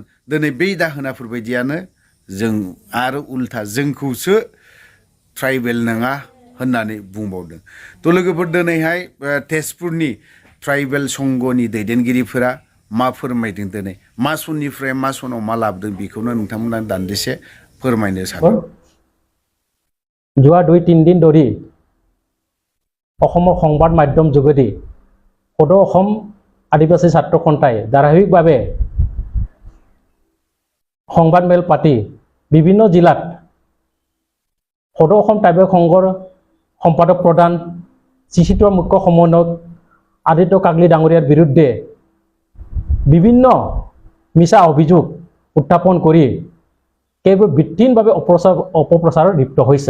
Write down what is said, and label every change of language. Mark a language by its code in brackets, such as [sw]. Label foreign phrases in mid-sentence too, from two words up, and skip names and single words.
[brx] दिनै बै दाहोनाफोरबायदियानो जों आरो उल्था जोंखौसो ट्राइबेल नङा होननानै बुंबावदों। थ' लोगोफोर दिनैहाय तेजपुरनि ट्राइबेल संघनि दैदेनगिरिफोरा मा फोरमायदों दिनै मा सननिफ्राय मा सनाव मा लाबोदों बेखौनो नोंथांमोना दान्दिसे फोरमायनो सानो। [as] যোৱা 2-3 দিন ধৰি অসমৰ সংবাদ মাধ্যম যোগেদি সদৌ অসম আদিবাসী ছাত্ৰ সন্থাই ধাৰাবাহিকভাৱে সংবাদমেল পাতি বিভিন্ন জিলাত সদৌ অসম ট্ৰাইবেল সংঘৰ সম্পাদক প্ৰধান চিচিতৰ মুখ্য সমন্বয়ক আদিত্য কাকলি ডাঙৰীয়াৰ বিৰুদ্ধে বিভিন্ন মিছা অভিযোগ উত্থাপন কৰি কেইবোৰ ভিত্তিহীনভাৱে অপপ্ৰচাৰত লিপ্ত হৈছে।